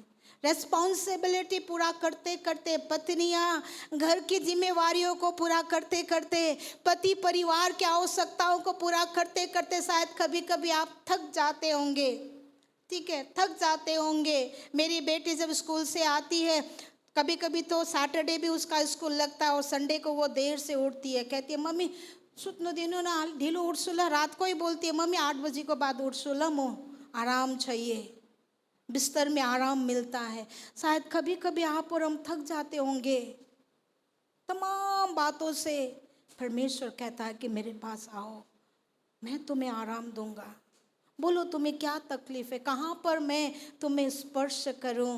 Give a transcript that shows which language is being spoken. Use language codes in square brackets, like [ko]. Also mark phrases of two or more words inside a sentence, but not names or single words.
[hi] रेस्पॉन्सिबिलिटी पूरा करते करते, पत्नियां घर की जिम्मेवारियों को पूरा करते करते, पति परिवार की आवश्यकताओं को पूरा करते करते शायद कभी कभी आप थक जाते होंगे, ठीक है, थक जाते होंगे। मेरी बेटी जब स्कूल से आती है, कभी कभी तो सैटरडे भी उसका स्कूल लगता है और संडे को वो देर से उठती है, कहती है मम्मी [ne] सुत्नु दिनु ना, ढिलो उठ्छु ल। [hi] रात को ही बोलती है मम्मी 8 बजे को बाद [ne] उठ्छु ल, [hi] म आराम चाहिए, बिस्तर में आराम मिलता है। शायद कभी कभी आप और हम थक जाते होंगे तमाम बातों से। परमेश्वर कहता है कि मेरे पास आओ, मैं तुम्हें आराम दूंगा। बोलो तुम्हें क्या तकलीफ है, कहाँ पर मैं तुम्हें स्पर्श करूं।